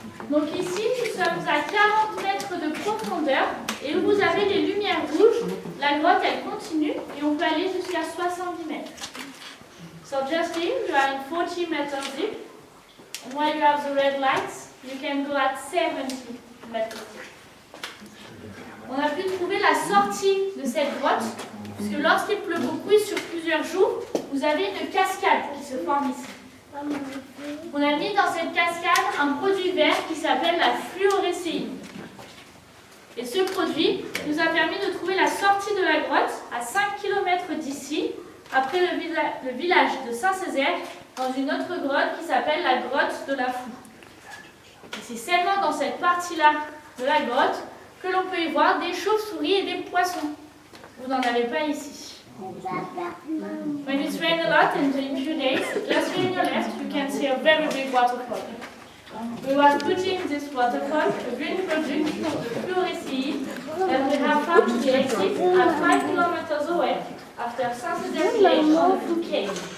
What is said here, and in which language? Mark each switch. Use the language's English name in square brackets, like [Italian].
[French] Donc ici, nous sommes à 40 mètres de profondeur et où vous avez les lumières rouges, la grotte elle continue et on peut aller jusqu'à 70 mètres. [English] So just here, you are in 40 meters deep, and while you have the red lights, you can go at 70 meters deep. [French] On a pu trouver la sortie de cette grotte, puisque lorsqu'il pleut beaucoup et sur plusieurs jours, vous avez une cascade qui se forme ici. On a mis dans cette cascade un produit vert qui s'appelle la fluorescéine. Et ce produit nous a permis de trouver la sortie de la grotte à 5 km d'ici, après le village de Saint-Césaire, dans une autre grotte qui s'appelle la grotte de la Foue. Et c'est seulement dans cette partie-là de la grotte que l'on peut y voir des chauves-souris et des poissons. Vous n'en avez pas ici. [English] When it's rained a lot and in a few days, just here on your left, you can see a very big waterfall. We were putting this waterfall, a green product, fluorescéine, that we have found to the exit at 5 kilometers away after Saint-Césaire village on the Foue cave.